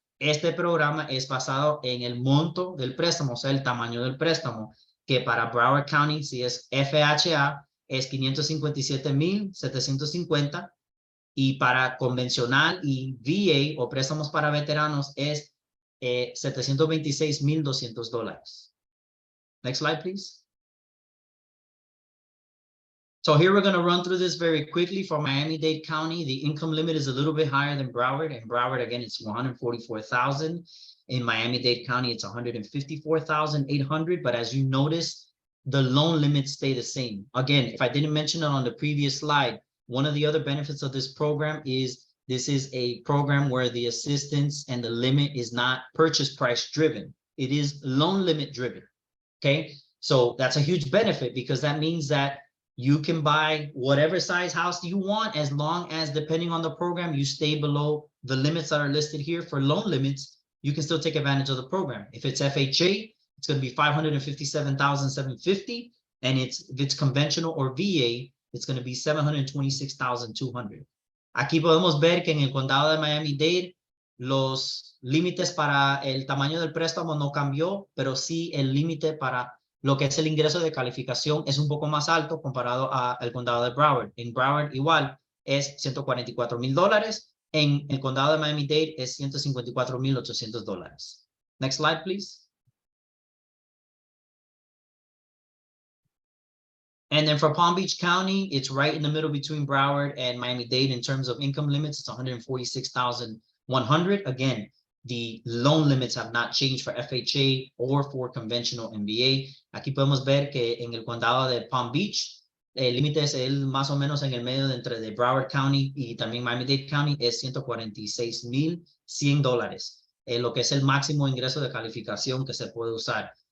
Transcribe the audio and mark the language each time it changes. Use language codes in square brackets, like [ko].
[es] Este programa es basado en el monto del préstamo, o sea, el tamaño del préstamo, que para Broward County, si es FHA, es $557,750, y para convencional y VA o préstamos para veteranos es $726,200. [en] Next slide, please. So here we're going to run through this very quickly. For Miami-Dade County, the income limit is a little bit higher than Broward. In Broward, again, it's $144,000. In Miami-Dade County, it's $154,800. But as you notice, the loan limits stay the same. Again, if I didn't mention it on the previous slide, one of the other benefits of this program is this is a program where the assistance and the limit is not purchase price driven. It is loan limit driven. Okay, so that's a huge benefit because that means that you can buy whatever size house you want, as long as, depending on the program, you stay below the limits that are listed here. For loan limits, you can still take advantage of the program. If it's FHA, it's going to be $557,750, and if it's conventional or VA, it's going to be $726,200. [es] Aquí podemos ver que en el condado de Miami-Dade, los límites para el tamaño del préstamo no cambió, pero sí el límite para lo que es el ingreso de calificación es un poco más alto comparado al condado de Broward. En Broward igual es $144,000. En el condado de Miami-Dade es $154,800. [en] Next slide, please. And then for Palm Beach County, it's right in the middle between Broward and Miami-Dade in terms of income limits. It's $146,100. Again, the loan limits have not changed for FHA or for conventional MBA. [es] Aquí podemos ver que en el condado de Palm Beach, el límite es más o menos en el medio de entre de Broward County y también Miami-Dade County, es $146,100, lo que es el máximo ingreso de calificación que se puede usar.